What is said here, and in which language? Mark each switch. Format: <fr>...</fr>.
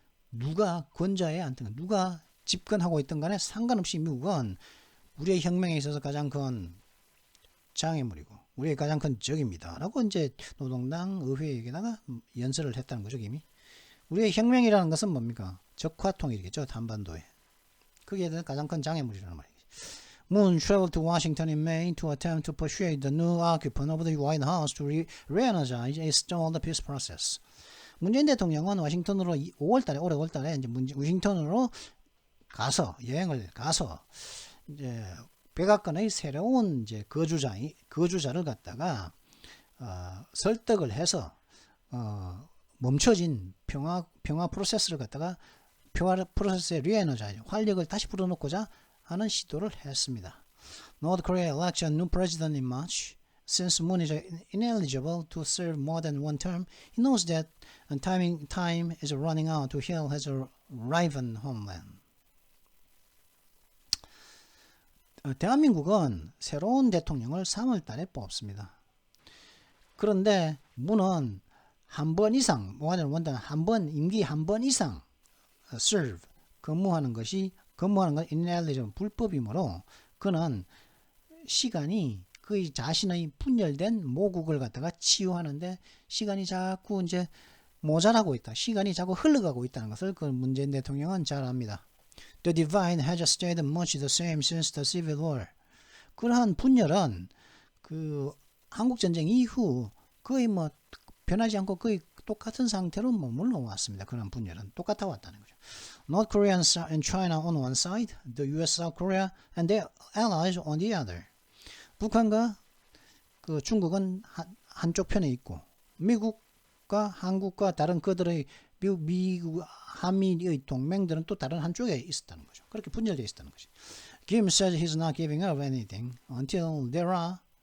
<ko>누가 권좌에 앉든 누가 집권하고 있던 간에 상관없이 미국은 우리의 혁명에 있어서 가장 큰 장애물이고 우리의 가장 큰 적입니다. 라고 이제 노동당 의회에게다가 연설을 했다는 거죠. 이미. 우리의 혁명이라는 것은 뭡니까? 적화통일이겠죠. 한반도에. 그게 가장 큰 장애물이라는 말이죠.</ko> <en>Moon traveled to Washington in May to attempt to persuade the new occupant of the White House to re-energize a stalled peace process.</en> <ko>문재인 대통령은 워싱턴으로 올해 5월달에 이제 워싱턴으로 여행을 가서 이제 백악관의 새로운 이제 거주자를 갖다가 설득을 해서 멈춰진 평화 프로세스를 갖다가 평화 프로세스의 리에너자이즈 활력을 다시 불어넣고자 하는 시도를 했습니다.</ko> <en>North Korea elects a new president in March. Since Moon is ineligible to serve more than one term, he knows that time is running out to heal his riven homeland.</en> <ko>대한민국은 새로운 대통령을 3월 달에 뽑습니다. 그런데 문은 한 번 이상, 임기 한 번 이상 serve, 근무하는 건 ineligible, 불법이므로 그는 시간이 그의 자신의 분열된 모국을 갖다가 치유하는데 시간이 자꾸 이제 모자라고 있다. 시간이 자꾸 흘러가고 있다는 것을 그 문재인 대통령은 잘 압니다.</ko> <en>The divide has stayed much the same since the Civil War.</en> <ko>그러한 분열은 그 한국전쟁 이후 거의 변하지 않고 거의 똑같은 상태로 머물러 왔습니다. 그런 분열은 똑같아 왔다는 거죠.</ko> <en>North Korea and China on one side, the U.S. South Korea and their allies on the other.</en> <ko>북한과 그 중국은 한쪽 편에 있고 미국과 한국과 다른 그들의 미국 한미의 동맹들은 또 다른 한쪽에 있었다는 거죠. 그렇게 분열되어 있었다는 거죠.</ko> <en>Kim says he's not giving up anything until there are</en>